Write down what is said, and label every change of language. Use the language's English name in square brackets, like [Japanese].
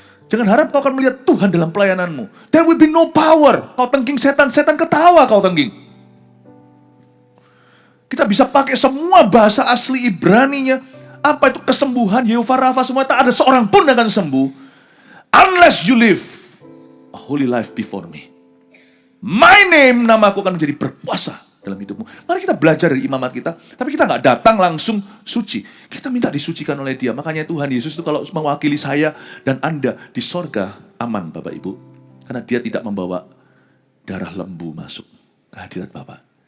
[Indonesian] Jangan harap kau akan melihat Tuhan dalam pelayananmu. [English] There will be no power. [Indonesian] Kau tengking setan ketawa kau tengking. Kita bisa pakai semua bahasa asli Ibraninya. Apa itu kesembuhan, Yehovah Rafa, semua. Tak ada seorang pun akan sembuh. [English] Unless you live a holy life before me. My name, [Indonesian] namaku akan menjadi berkuasa dalam hidupmu. Mari kita belajar dari imamat kita. Tapi kita nggak datang langsung suci. Kita minta disucikan oleh Dia. Makanya Tuhan Yesus itu kalau mewakili saya dan Anda di sorga, aman Bapak Ibu. Karena Dia tidak membawa darah lembu masuk ke hadirat Bapak.